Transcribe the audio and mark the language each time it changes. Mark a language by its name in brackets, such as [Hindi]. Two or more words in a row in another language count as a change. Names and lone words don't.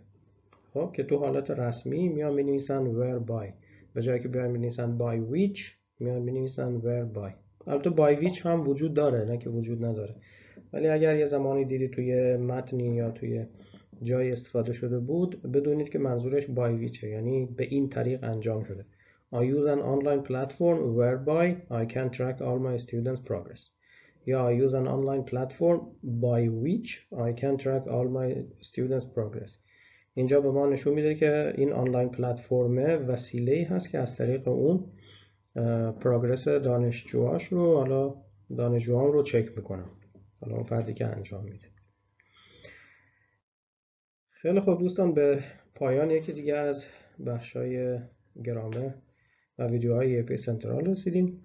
[Persian] خب که تو حالت رسمی میان می‌نویسن whereby، به جایی که بیان می‌نویسن [English] by which [Persian] میان می‌نویسن whereby. البته [English] by which [Persian] هم وجود داره، نه که وجود نداره، ولی اگر یه زمانی دیدی توی متنی یا توی جای استفاده شده بود بدونید که منظورش [English] by which [Persian] یعنی به این طریق انجام شده. [English] I use an online platform whereby I can track all my students' progress. یا I use an online platform by which I can track all my students' progress. [Persian] اینجا به ما نشون میده که این [English] online platform [Persian] وسیله‌ای هست که از طریق اون پروگرس دانشجوهاش رو، حالا دانشجوهام رو چک میکنم، حالا اون فردی که انجام میده. خیلی خوب دوستان، به پایان یکی دیگه از بخشای گرامر و ویدیوهای EAP سنترال رسیدیم.